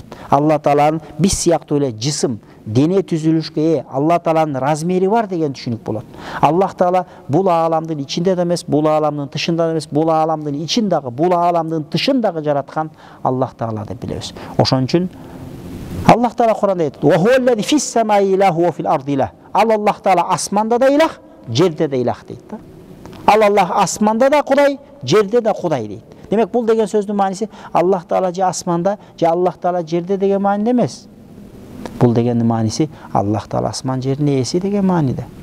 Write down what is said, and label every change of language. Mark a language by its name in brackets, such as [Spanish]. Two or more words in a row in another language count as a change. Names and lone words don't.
[Kyrgyz] Алла Тааланын биз сыяктуу эле жисим, дене түзүлүшкө ээ, Алла Тааланын размери бар деген түшүнүк болот. Аллах Таала бул ааламдын ичинде да эмес, бул ааламдын тышында да эмес, бул ааламдын ичиндагы, бул ааламдын тышындагы жараткан Аллах Таала деп билебиз. Ошон үчүн Аллах Таала Куранда айтат: [Arabic] "وهو الذي في السماء إله وفي الأرض إله." [Kyrgyz] Ал Аллах Таала асманда да илах, жерде да илах дейт да. Ал Аллах асманда да Кудай, жерде да Кудай дейт. Демек бул деген сөздүн мааниси Аллах Таала же асманда, же Аллах Таала жерде деген мааниде эмес. Бул дегендин мааниси Аллах Таала асман жердин ээси деген мааниде.